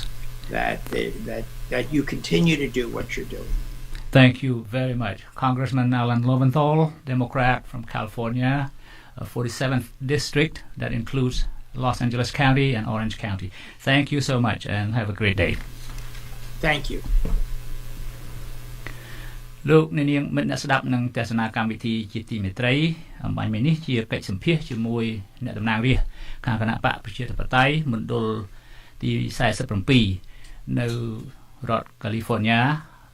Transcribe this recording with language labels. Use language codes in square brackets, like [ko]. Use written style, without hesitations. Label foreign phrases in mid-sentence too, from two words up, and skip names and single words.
[en] That you continue to do what you're doing. Thank you very much. Congressman Alan Lowenthal, Democrat from California, 47th District, that includes Los Angeles County and Orange County. Thank you so much and have a great day. Thank you. [km] លោកអ្នកនាងមិត្តអ្នកស្ដាប់នឹងទស្សនាកម្មវិធីជាទីមេត្រីអំបញ្ញមិញនេះជាកិច្ចសម្ភាសជាមួយអ្នកតំណាងរាស្ត្រខាងគណៈបកប្រជាធិបតេយ្យមណ្ឌលទី47នៅរដ្ឋ California